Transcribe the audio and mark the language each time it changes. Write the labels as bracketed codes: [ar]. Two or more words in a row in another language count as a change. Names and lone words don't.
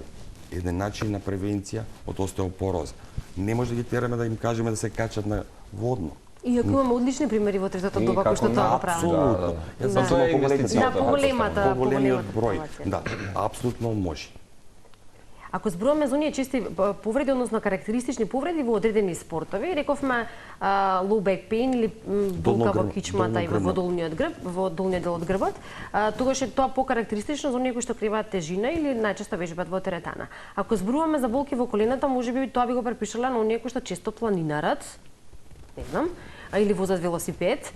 [mk] Еден начин на превенција од остеопороза. Не може да ги тераме да им кажеме да се качат на водно. Иако имаме одлични примери во третата доба кои што тоа го прават. Апсолутно. Јас сум поголемиот број. Да, апсолутно може. Ако зборуваме за оние чести повреди, односно карактеристични повреди во одредени спортови, рековме [en] low back pain [mk] или болка во кичмата и во долниот грб, во долниот дел од грбот, тогаш е тоа покарактеристично за оние кои што криваат тежина или најчесто вежбаат во теретана. Ако зборуваме за болки во колената, можеби тоа би го препишала на оние кои што често планинарат, не знам, или возат велосипед.